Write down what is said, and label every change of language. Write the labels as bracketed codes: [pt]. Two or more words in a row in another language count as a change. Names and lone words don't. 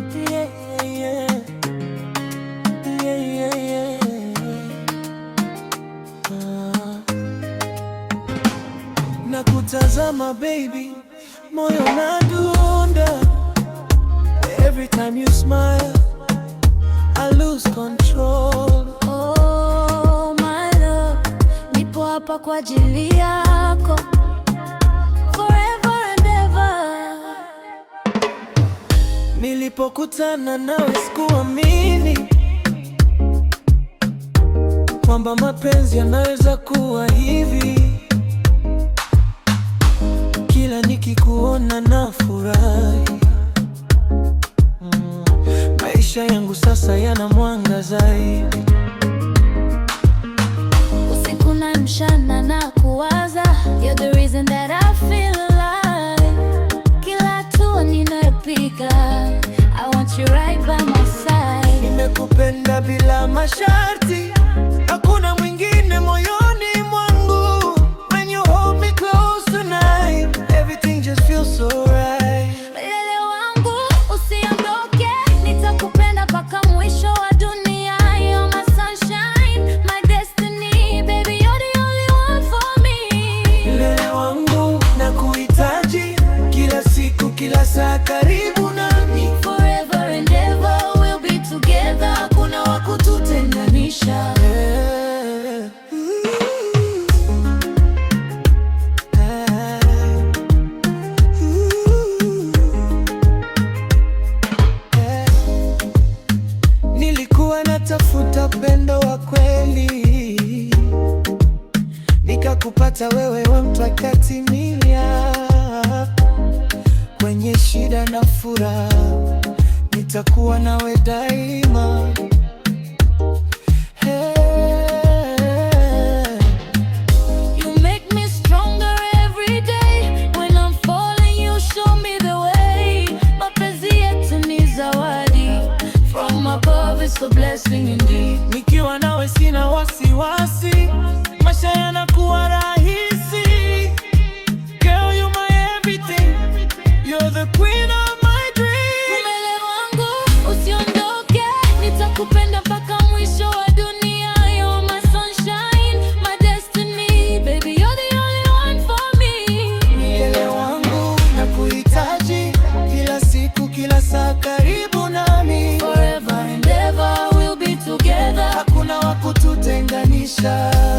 [sw] Yeah, yeah. Yeah, yeah, yeah. Ah. Nakutazama baby, moyo unadunda. [en] Every time you smile, I lose control. Oh, my love, [sw] nipo hapa kwa ajili yako. [en] Forever and ever. [sw] Nilipokutana nawe sikuamini kwamba mapenzi yanaweza kuwa hivi. Kila nikikuona nafurahi. Mm. Maisha yangu sasa yana mwanga zaidi. Usiku na mchana na kuwaza. [en] You're the reason that I feel alive. [sw] Kila hatua ninayopiga, [en] I want you right by my side. [sw] Nimekupenda bila masharti. Hakuna mwingine moyoni mwangu. [en] When you hold me close tonight, everything just feels so right. [sw] Milele wangu, usiondoke. Nitakupenda mpaka mwisho wa dunia. [en] You're my sunshine, my destiny. Baby, you're the only one for me. [sw] Milele wangu, nakuhitaji. Kila siku, kila saa karibu nami. [en] Forever and ever we'll be together. [sw] Hakuna wa kututenganisha. Yeah. Ooh. Ah. Ooh. Yeah. Nilikuwa natafuta upendo wa kweli, nikakupata wewe, wa mtu akatimia. Kwenye shida na furaha, nitakuwa nawe daima. Hey. [en] You make me stronger every day. When I'm falling, you show me the way. [sw] Mapenzi yetu ni zawadi [en] from above, it's a blessing indeed. [sw] Nikiwa nawe sina wasiwasi, maisha yanakuwa rahisi. [en] Girl, you're my everything. You're the queen of my dreams. [sw] Milele wangu, usiondoke. Nitakupenda mpaka mwisho wa dunia. [en] You're my sunshine, my destiny. Baby, you're the only one for me. [sw] Milele wangu, nakuhitaji. Kila siku, kila saa karibu nami. [en] Forever and ever we'll be together. [sw] Hakuna wa kututenganisha.